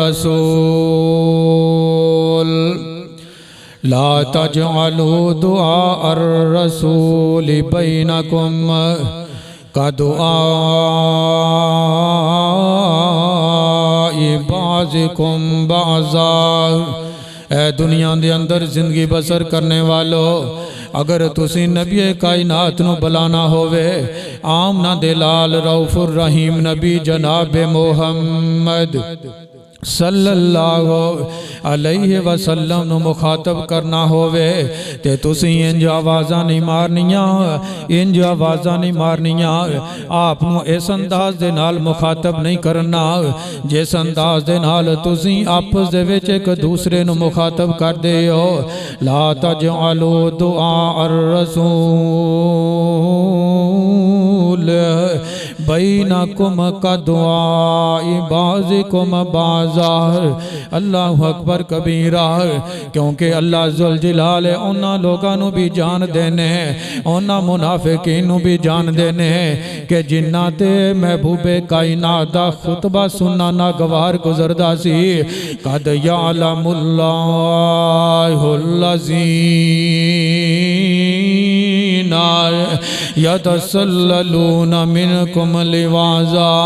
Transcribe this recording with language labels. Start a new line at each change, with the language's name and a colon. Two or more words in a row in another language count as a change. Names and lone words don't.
Arabic: رسول، لا تجعلوا دعاء الرسول بينكم كدعاء بعضكم بعضا.
Punjabi: اے دنیا دے اندر زندگی بسر کرنے والو، اگر تسی نبی کائنات نوں بلانا ہووے، آمنہ دے لال
Arabic: رؤوف الرحيم
Punjabi: نبی جناب محمد
Arabic: صلى الله عليه وسلم
Punjabi: نوں مخاطب کرنا ہووے تے تسی انج آوازاں نہیں مارنیاں، انج آوازاں نہیں مارنیاں. آپ نوں اس انداز دے نال مخاطب نہیں کرنا جس انداز دے نال تسی آپس دے وچ اک دوجے نوں مخاطب کردے ہو.
Arabic: لا تجعلوا دعاء الرسول بينكم كدعاء بعضكم بازار. الله أكبر كبيرا,
Punjabi: کیونکہ اللہ ذوالجلال انہاں لوکاں نوں بھی جان دینے، انہاں منافقین نوں بھی جان دینے کہ جنہاں تے محبوب کائنات دا خطبہ سننا ناگوار گزردا سی.
Arabic: قد يعلم الله الذين يتسللون منكم لواذا.